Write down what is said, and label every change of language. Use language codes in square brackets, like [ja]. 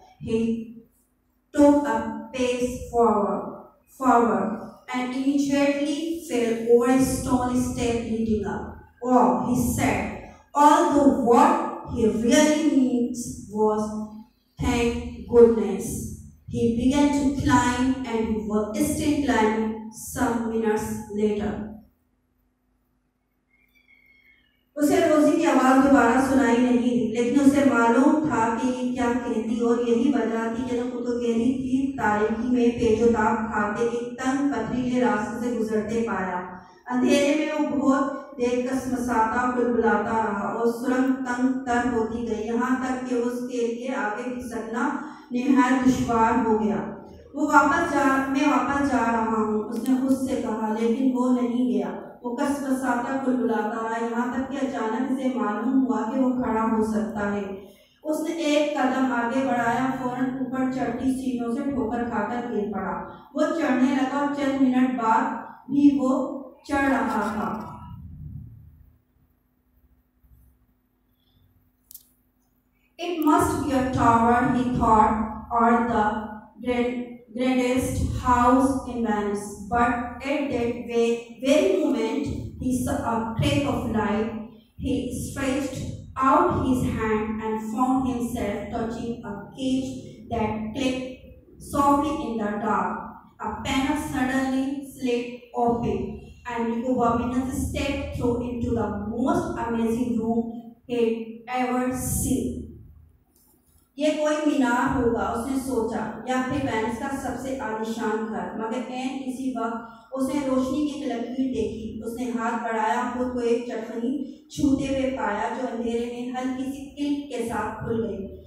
[en] He took a pace forward, and immediately fell over a stone step leading up. "Oh," he said, although what he really means was, "Thank goodness." He began to climb, and he was still climbing some minutes later. [hi] उसे रोजी की आवाज दोबारा सुनाई नहीं दी, लेकिन उसे मालूम था कि ये क्या कहती, और यही वजह थी कि वो तो गहरी थी तारीकी में पेचोताब खाते एक तंग पथरीले रास्ते से गुजरते पाया। अंधेरे में वो बहुत देर कसमसाता बुलबुलाता रहा और सुरंग तंग तर होती गई, यहाँ तक कि उसके लिए आगे खिसकना निहायत दुश्वार हो गया। मैं वापस जा रहा हूँ, उसने खुद से कहा, लेकिन वो नहीं गया। वो कसमसाता बुलबुलाता रहा, यहाँ तक कि अचानक उसे मालूम हुआ कि वो खड़ा हो सकता है। उसने एक कदम आगे बढ़ाया, फौरन ऊपर चढ़ती सीढ़ियों से ठोकर खाकर गिर पड़ा। वो चढ़ने लगा और चंद मिनट बाद भी वो चढ़ रहा था। [en] It must be a tower, he thought, or the grandest house in Venice. But at that very moment, he saw a track of light. He stretched out his hand and found himself touching a cage that clicked softly in the dark. A panel suddenly slid open, and Nico Bobinus stepped through into the most amazing room he'd ever seen. [hi] ये कोई मीनार होगा, उसने सोचा, या फिर Venice का सबसे आलीशान घर। मगर ऐन इसी वक्त उसने रोशनी की एक लकीर देखी। उसने हाथ बढ़ाया, खुद को एक चटनी छूते हुए पाया जो अंधेरे में हल्की सी क्लिक के साथ खुल गई।